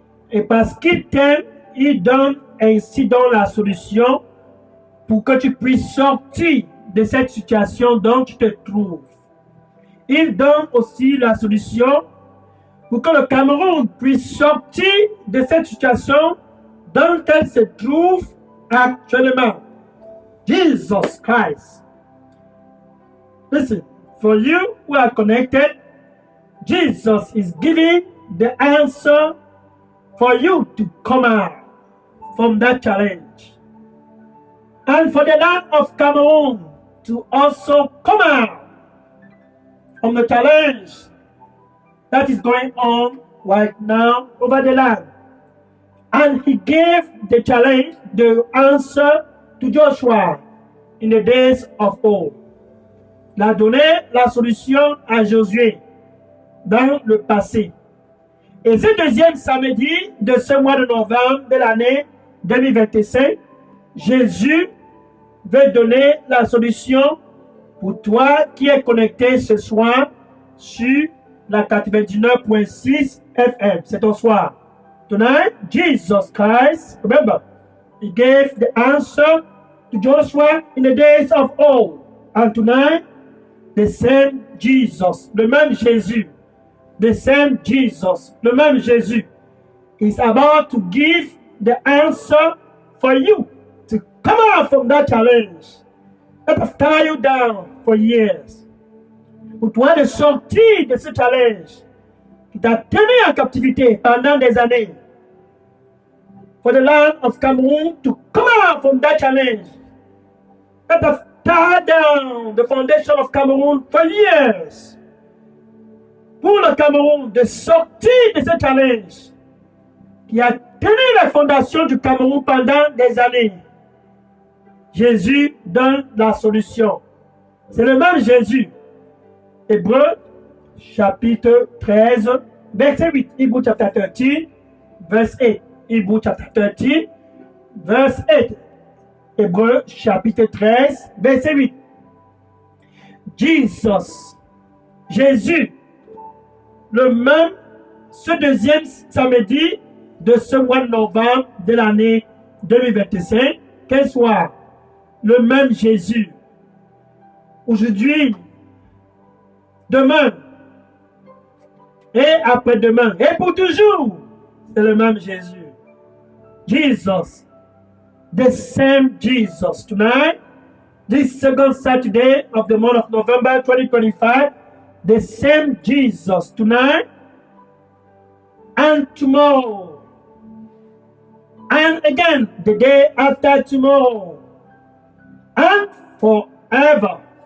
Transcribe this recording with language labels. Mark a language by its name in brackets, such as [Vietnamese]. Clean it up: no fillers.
[French] Et parce qu'il t'aime, il donne ainsi donc la solution pour que tu puisses sortir de cette situation dont tu te trouves. Il donne aussi la solution pour que le Cameroun puisse sortir de cette situation dont elle se trouve actuellement. [English] Jesus Christ. Listen, for you who are connected, Jesus is giving the answer for you to come out from that challenge. And for the land of Cameroon to also come out from the challenge that is going on right now over the land. And he gave the challenge, the answer to Joshua in the days of old. [French] Il a donné la solution à Josué dans le passé. Et ce deuxième samedi de ce mois de novembre de l'année 2025, Jésus veut donner la solution pour toi qui es connecté ce soir sur la 99.6 FM. C'est ton soir. [English] Tonight, Jesus Christ, remember, he gave the answer to Joshua in the days of old. And tonight, the same Jesus, [French] le même Jésus, [English] the same Jesus, le même Jésus, is about to give the answer for you to come out from that challenge that have tied you down for years. [French] Pour toi de sortir de ce challenge qui t'a tenu en captivité pendant des années. [English] For the land of Cameroon to come out from that challenge that have tied down the foundation of Cameroon for years. [French] Pour le Cameroun de sortir de ce challenge qui a tenu la fondation du Cameroun pendant des années. Jésus donne la solution. C'est le même Jésus. Hébreux, chapitre 13, verset 8. [English] Hebrew chapter 13, verse 8. Hebrew chapter 13, verse 8. [French] Hébreux, chapitre 13, verset 8. Jesus, Jésus, le même, ce deuxième samedi de ce mois de novembre de l'année 2025, quel soir, le même Jésus. Aujourd'hui, demain, et après-demain, et pour toujours, c'est le même Jésus. [English] Jesus, the same Jesus. Tonight, this second Saturday of the month of November 2025, the same Jesus tonight and tomorrow. And again, the day after tomorrow. And forever.